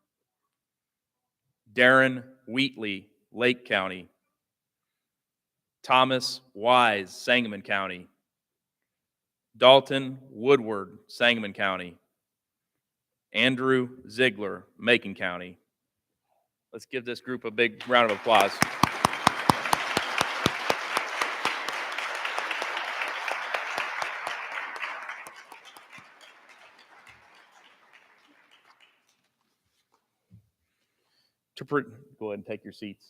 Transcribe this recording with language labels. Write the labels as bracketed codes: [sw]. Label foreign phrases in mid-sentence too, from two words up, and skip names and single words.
[en] Darren Wheatley, Lake County. Thomas Wise, Sangamon County. Dalton Woodward, Sangamon County. Andrew Ziegler, Macon County. Let's give this group a big round of applause. Go ahead and take your seats.